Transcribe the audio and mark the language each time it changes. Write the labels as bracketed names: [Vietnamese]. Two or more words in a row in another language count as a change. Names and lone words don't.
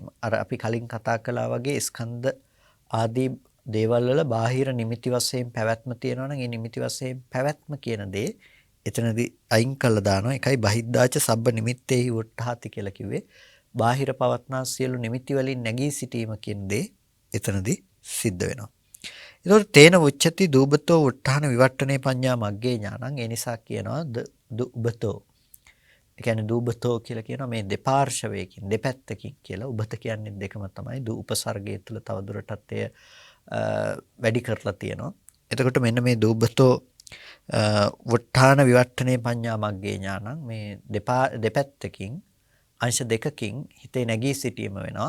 [Sinhala] අර අපි කලින් කතා කළා වගේ ස්කන්ධ ආදී දේවල් වල බාහිර නිමිති වශයෙන් පැවැත්ම තියෙනවා නම් ඒ නිමිති වශයෙන් පැවැත්ම කියන දේ එතනදී අයින් කළා දානවා. ඒකයි [Pali] බහිද්දාච සබ්බ නිමිත්තේහි උට්ඨාති [Sinhala] කියලා කිව්වේ. බාහිර පවත්නා සියලු නිමිති වලින් නැගී සිටීම කියන දේ එතනදී සිද්ධ වෙනවා. [Pali] ඒතකොට තේන උච්චති දූබතෝ උත්හාන විවට්ටනේ පඤ්ඤා මග්ගේ ඥානං. [Sinhala] ඒ නිසා කියනවා දුබතෝ. ඒ කියන්නේ දූබතෝ කියලා කියනවා මේ දෙපාර්ශවයකින් දෙපැත්තකින් කියලා. උබත කියන්නේ දෙකම තමයි. දු උපසර්ගය තුළ තවදුරටත් එය වැඩි කරලා තියෙනවා. එතකොට මෙන්න මේ [Pali] දූබතෝ උත්හාන විවට්ටනේ පඤ්ඤා මග්ගේ ඥානං [Sinhala] මේ දෙපැත්තකින් අංශ දෙකකින් හිතේ නැගී සිටීම වෙනවා.